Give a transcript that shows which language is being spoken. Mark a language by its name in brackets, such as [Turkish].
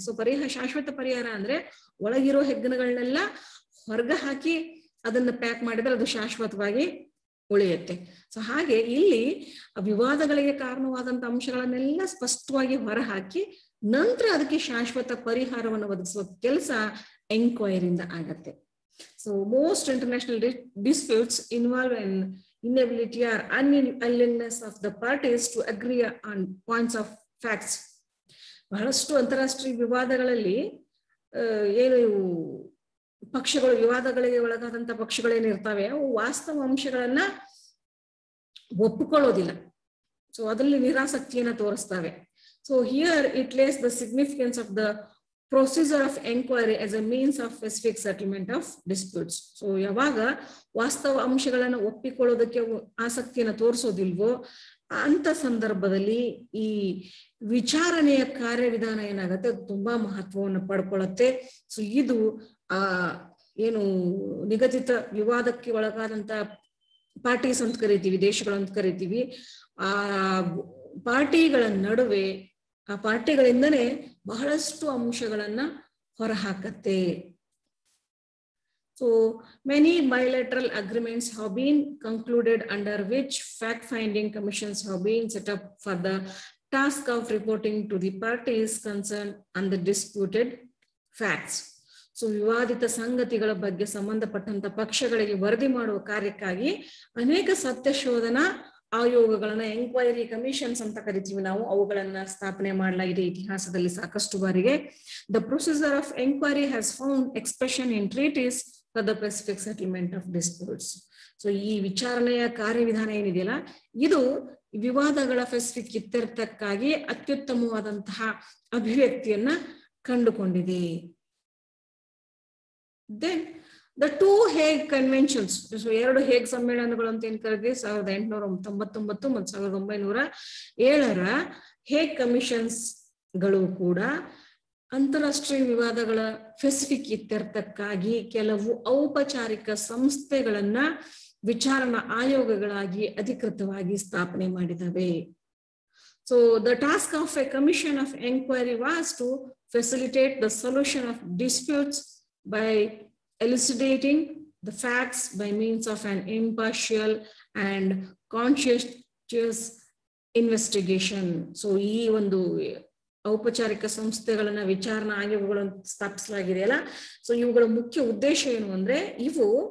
[Kannada] So ಶಾಶ್ವತ ಪರಿಹಾರ ಅಂದ್ರೆ ಒಳಗಿರೋ ಹೆಗ್ಣಗಳನ್ನೆಲ್ಲ ಹೊರಗೆ ಹಾಕಿ ಅದನ್ನ ಪ್ಯಾಕ್ ಮಾಡಿದ್ರೆ ಅದು ಶಾಶ್ವತವಾಗಿ ಉಳಿಯುತ್ತೆ. ಸೊ ಹಾಗೆ ಇಲ್ಲಿ ವಿವಾದಗಳಿಗೆ ಕಾರಣವಾದಂತ ಅಂಶಗಳನ್ನೆಲ್ಲ ಸ್ಪಷ್ಟವಾಗಿ ಹೊರಹಾಕಿ ನಂತರ ಅದಕ್ಕೆ ಶಾಶ್ವತ ಪರಿಹಾರವನ್ನು ಒದಗಿಸುವ ಕೆಲಸ ಎಂಕ್ವೈರಿಯಿಂದ ಆಗತ್ತೆ. [English] So most international disputes involve an inability or unwillingness of the parties to agree on points of facts. [Kannada] ಬಹಳಷ್ಟು ಅಂತಾರಾಷ್ಟ್ರೀಯ ವಿವಾದಗಳಲ್ಲಿ ಏನು ಪಕ್ಷಗಳು, ವಿವಾದಗಳಿಗೆ ಒಳಗಾದಂತ ಪಕ್ಷಗಳೇನಿರ್ತಾವೆ ಅವು ವಾಸ್ತವ ಅಂಶಗಳನ್ನ ಒಪ್ಪಿಕೊಳ್ಳೋದಿಲ್ಲ. ಸೊ ಅದರಲ್ಲಿ ನಿರಾಸಕ್ತಿಯನ್ನ ತೋರಿಸ್ತವೆ. [English] So here it lays the significance of the procedure of enquiry as a means of specific settlement of disputes. [Kannada] So ಯಾವಾಗ ವಾಸ್ತವ ಅಂಶಗಳನ್ನ ಒಪ್ಪಿಕೊಳ್ಳೋದಕ್ಕೆ ಆಸಕ್ತಿಯನ್ನ ತೋರಿಸೋದಿಲ್ವೋ ಅಂತ ಸಂದರ್ಭದಲ್ಲಿ ಈ ವಿಚಾರಣೆಯ ಕಾರ್ಯವಿಧಾನ ಏನಾಗತ್ತೆ, ಅದು ತುಂಬಾ ಮಹತ್ವವನ್ನು ಪಡ್ಕೊಳ್ಳುತ್ತೆ. ಸೊ ಇದು ಏನು ನಿಗದಿತ ವಿವಾದಕ್ಕೆ ಒಳಗಾದಂತ ಪಾರ್ಟೀಸ್ ಅಂತ ಕರಿತೀವಿ, ದೇಶಗಳಂತ ಕರಿತೀವಿ, ಆ ಪಾರ್ಟಿಗಳ ನಡುವೆ ಆ ಪಾರ್ಟಿಗಳಿಂದನೇ ಬಹಳಷ್ಟು ಅಂಶಗಳನ್ನ ಹೊರಹಾಕತ್ತೆ. [English] So many bilateral agreements have been concluded under which fact-finding commissions have been set up for the task of reporting to the parties concerned on the disputed facts. [Kannada] So ವಿವಾದಿತ ಸಂಗತಿಗಳ ಬಗ್ಗೆ ಸಂಬಂಧಪಟ್ಟಂತ ಪಕ್ಷಗಳಿಗೆ ವರದಿ ಮಾಡುವ ಕಾರ್ಯಕ್ಕಾಗಿ ಅನೇಕ ಸತ್ಯ ಶೋಧನಾ ಆಯೋಗಗಳನ್ನ, ಎಂಕ್ವೈರಿ ಕಮಿಷನ್ಸ್ ಅಂತ ಕರಿತೀವಿ ನಾವು, ಅವುಗಳನ್ನ ಸ್ಥಾಪನೆ ಮಾಡಲಾಗಿದೆ ಇತಿಹಾಸದಲ್ಲಿ ಸಾಕಷ್ಟು ಬಾರಿಗೆ. [English] The procedure of enquiry has found expression in treaties for the pacific settlement of disputes. [Kannada] So ಈ ವಿಚಾರಣೆಯ ಕಾರ್ಯವಿಧಾನ ಏನಿದೆಯಲ್ಲ, ಇದು ವಿವಾದಗಳ ಪೆಸಿಫಿಕ್ ಇತ್ಯರ್ಥಕ್ಕಾಗಿ ಅತ್ಯುತ್ತಮವಾದಂತಹ ಅಭಿವ್ಯಕ್ತಿಯನ್ನ ಕಂಡುಕೊಂಡಿದೆ. [English] Then the two Hague Conventions, so [Kannada] 2 ಹೇಗ್ ಸಮ್ಮೇಳನಗಳು ಅಂತ ಏನ್ ಕರೆದ್ವಿ, 1899 ಮತ್ತು 1907 ಹೇಗ್ ಕಮಿಷನ್ಸ್ ಗಳು ಕೂಡ ಅಂತಾರಾಷ್ಟ್ರೀಯ ವಿವಾದಗಳ ಸ್ಪೆಸಿಫಿಕ್ ಇತ್ಯರ್ಥಕ್ಕಾಗಿ ಕೆಲವು ಔಪಚಾರಿಕ ಸಂಸ್ಥೆಗಳನ್ನ ವಿಚಾರಣಾ ಆಯೋಗಗಳಾಗಿ ಅಧಿಕೃತವಾಗಿ ಸ್ಥಾಪನೆ ಮಾಡಿದವೆ. [English] So the task of a commission of inquiry was to facilitate the solution of disputes by elucidating the facts by means of an impartial and conscientious investigation. [Kannada] So ಈ ಒಂದು ಔಪಚಾರಿಕ ಸಂಸ್ಥೆಗಳನ್ನ ವಿಚಾರಣಾ ಆಯೋಗಗಳನ್ನು ಸ್ಥಾಪಿಸಲಾಗಿದೆಯಲ್ಲ, ಸೊ ಇವುಗಳ ಮುಖ್ಯ ಉದ್ದೇಶ ಏನು ಅಂದ್ರೆ, ಇವು